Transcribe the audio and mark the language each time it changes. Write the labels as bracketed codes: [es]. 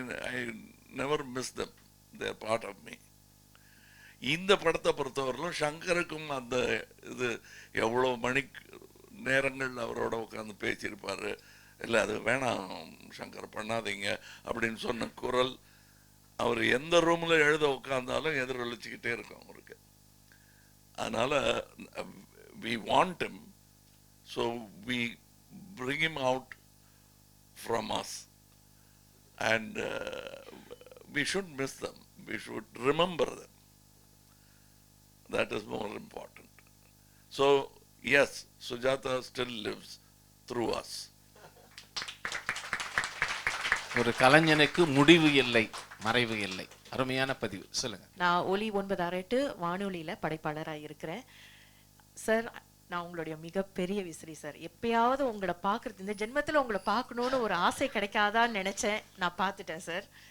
[en] I never miss them, there part of me. [ta] இந்த படத்தை பொறுத்தவரையிலும் சங்கருக்கும் அந்த இது எவ்வளோ மணி நேரங்கள் அவரோட உட்காந்து பேசியிருப்பார். இல்லை அது வேணாம் சங்கர் பண்ணாதீங்க அப்படின்னு சொன்ன குரல் அவர் எந்த ரூமில் எழுத உட்கார்ந்தாலும் எதிரொலிச்சுக்கிட்டே இருக்கும் அவருக்கு. [en] அதனால் we want him, so we bring him out from us, and we shouldn't miss them, we should remember them. That is more important. So yes, Sujata still lives through us. [ta] ஒரு கலைஞனுக்கு முடிவு இல்லை, மறைவு இல்லை. அருமையான பதிவு, சொல்லுங்க. நான் ஒலி 968 வானொலியில படைப்பாளராக இருக்கிறேன் சார். நான் உங்களுடைய மிகப்பெரிய விசிறி சார். எப்பயாவது உங்களை பார்க்கறது, இந்த ஜென்மத்தில் உங்களை பார்க்கணுன்னு ஒரு ஆசை கிடைக்காதான்னு நினைச்சேன், நான் பார்த்துட்டேன் சார்.